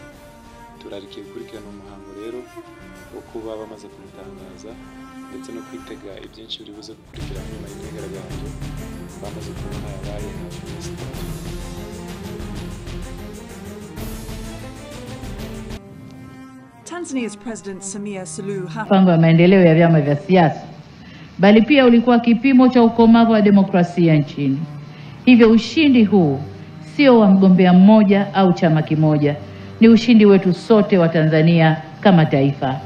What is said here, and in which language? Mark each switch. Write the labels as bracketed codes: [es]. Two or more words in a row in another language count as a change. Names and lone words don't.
[rw] Turarikiye gukurikirana umuhango rero wo kuba bamaze kumutangaza ndetse no kwitega ibyinshi biri buze gukurikira nyuma y'imyigaragambyo bamaze kubona yabaye hafi y'isi. [en] Tanzania's President Samia Suluhu [sw] mpango wa maendeleo ya vyama vya siasa, bali pia ulikuwa kipimo cha ukomavu wa demokrasia nchini. Hivyo ushindi huu sio wa mgombea mmoja au chama kimoja, ni ushindi wetu sote wa Tanzania kama taifa.